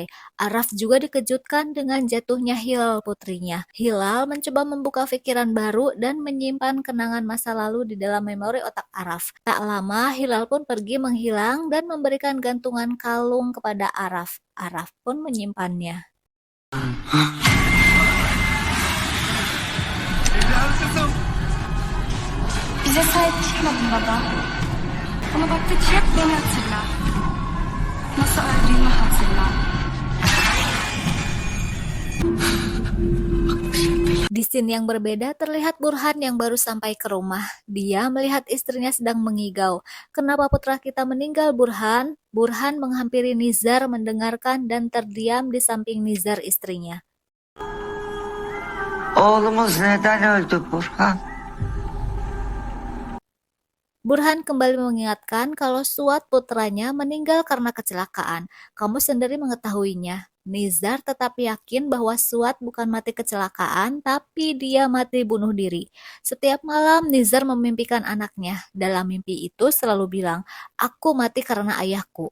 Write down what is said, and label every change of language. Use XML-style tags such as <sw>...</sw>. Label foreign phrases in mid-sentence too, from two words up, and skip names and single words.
<id>Araf juga dikejutkan dengan jatuhnya Hilal putrinya. Hilal mencoba membuka pikiran baru dan menyimpan kenangan masa lalu di dalam memori otak Araf. Tak lama Hilal pun pergi menghilang dan memberikan gantungan kalung kepada Araf. Araf pun menyimpannya.</id> <tr>Bize sahip çıkmadın baba. Ama baktıkça hep beni hatırla. Nasıl öldüğümü hatırla.</tr> <id>Di scene yang berbeda terlihat Burhan yang baru sampai ke rumah. Dia melihat istrinya sedang mengigau. Kenapa putra kita meninggal, Burhan? Burhan menghampiri Nizar mendengarkan dan terdiam di samping Nizar istrinya.</id> <tr>Oğlumuz neden öldü Burhan?</tr> <id>Burhan kembali mengingatkan kalau Suat putranya meninggal karena kecelakaan. Kamu sendiri mengetahuinya. Nizar tetap yakin bahwa Suat bukan mati kecelakaan, tapi dia mati bunuh diri. Setiap malam Nizar memimpikan anaknya. Dalam mimpi itu selalu bilang, "Aku mati karena ayahku."</id>